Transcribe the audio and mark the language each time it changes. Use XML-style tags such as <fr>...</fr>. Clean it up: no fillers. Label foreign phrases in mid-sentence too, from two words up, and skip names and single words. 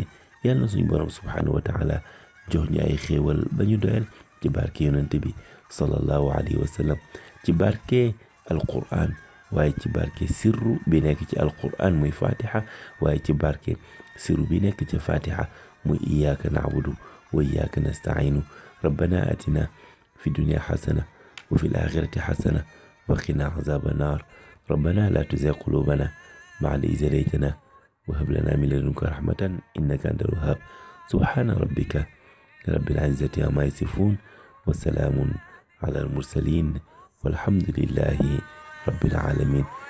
<wo>yàlla na suñu borom</wo> <ar>سبحانه وتعالى</ar> <wo>jox ñu ay xéewal ba ñu doyal ci barke yonent bi</wo> <ar>صلى الله عليه وسلم,</ar> <wo>ci barke alquran waaye ci barke sirru bi nekk ci alquran muy fatiha, waaye ci barke sirru bi nekk ci fatiha muy</wo> <ar>إياك نعبد وإياك نستعين. ربنا آتنا في الدنيا حسنة وفي الآخرة حسنة وقنا عذاب النار. ربنا لا تزغ قلوبنا بعد إذ هديتنا وهب لنا من لدنك رحمة إنك أنت الوهاب سبحان ربك رب العزة عما يصفون وسلام على المرسلين والحمد لله رب العالمين.</ar>